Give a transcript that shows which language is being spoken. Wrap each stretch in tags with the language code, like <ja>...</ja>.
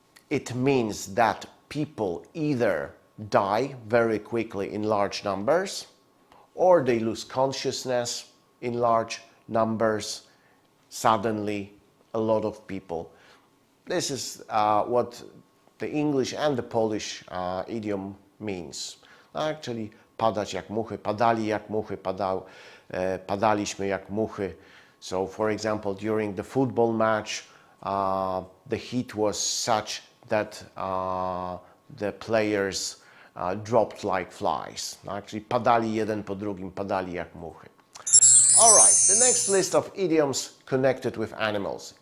<en>It means that people either die very quickly in large numbers, or they lose consciousness in large numbers. Suddenly, a lot of people. This is what the English and the Polish idiom means.</en> <pl>Actually, padać jak muchy, padali jak muchy, padaliśmy jak muchy.</pl> <en>So, for example, during the football match, the heat was such that the players dropped like flies.</en> <pl>Actually, padali jeden po drugim, padali jak muchy.</pl> <en>All right, the next list of idioms connected with animals.</en>